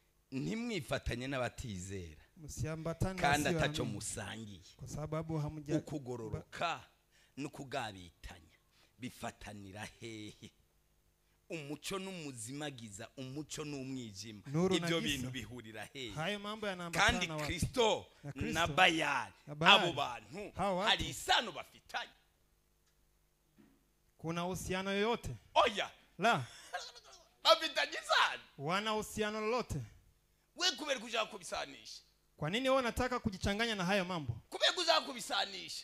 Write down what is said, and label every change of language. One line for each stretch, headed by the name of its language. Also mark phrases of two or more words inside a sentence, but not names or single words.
Rundi: ntimwifatanye n'abatizera
Swahili: msiambatana
Rundi: kandi ataco musangiye
Swahili: kwa sababu hamuja
Rundi: ukugororoka no kugabitanya bifatanira hehe umuco n'umuzimagiza umuco n'umwijima ibyo bintu bihurira hehe
Swahili: hayo mambo yanaambatana
Rundi: kandi Kristo na Bayali abo bantu hari isano bafitanye
Swahili: kuna uhusiano yoyote
Rundi: oya
Swahili: la
Rundi: bafitanye isano
Swahili: wana uhusiano lolote
Rundi: we kubera kuja kubisanisha
Swahili: kwa nini wewe unataka kujichanganya na hayo mambo
Rundi: kubera kuja kubisanisha